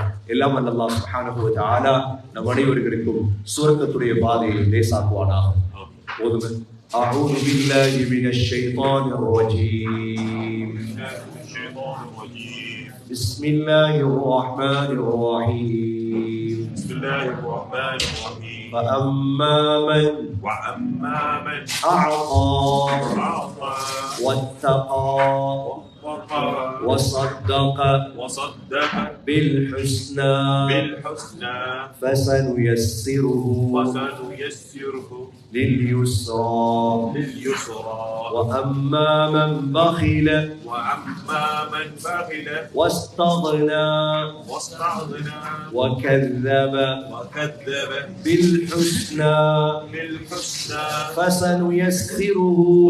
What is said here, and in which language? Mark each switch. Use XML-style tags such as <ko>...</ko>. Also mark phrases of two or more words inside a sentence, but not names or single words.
<ta>எல்லாம்</ta> <ar>الله سبحانه وتعالى</ar> <ta>நம் அனைவர்களுக்கும் சுவர்க்கத்துடைய பாதையை லேசாக்குவானாக.</ta> <ar>போதுமே. أعوذ بالله من الشيطان الرجيم. بسم الله الرحمن الرحيم. بسم الله الرحمن الرحيم. فأما من أعطى واتقى وصدق بالحسنى فسنيسره لليسرى وأما من بخل واستغنى وكذب بالحسنى فسنيسره</ar>